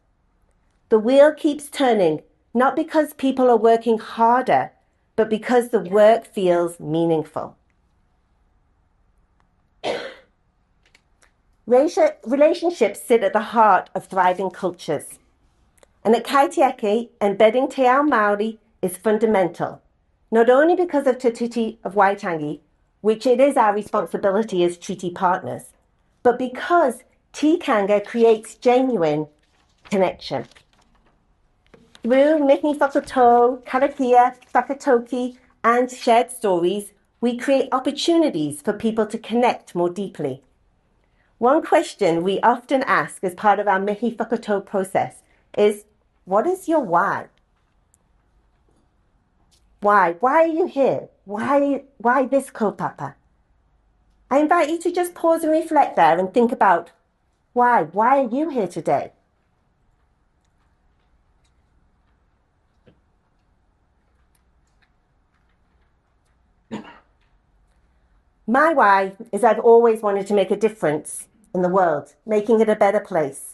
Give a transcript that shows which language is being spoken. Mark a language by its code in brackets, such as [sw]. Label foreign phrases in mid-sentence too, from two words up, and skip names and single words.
[en] The wheel keeps turning, not because people are working harder, but because the work feels meaningful. Relationships sit at the heart of thriving cultures. And at Kaitiaki, embedding [mi] te ao Māori [en] is fundamental, not only because of Te Tiriti of Waitangi, which it is our responsibility as treaty partners, but because tikanga creates genuine connection. [mi] Through mihi whakatau, karakia, whakatoki, [en] and shared stories, we create opportunities for people to connect more deeply. One question we often ask as part of our [mi] mihi whakatau [en] process is, what is your why? Why? Why are you here? Why this kaupapa? I invite you to just pause and reflect there and think about why. Why are you here today? My why is I've always wanted to make a difference in the world, making it a better place.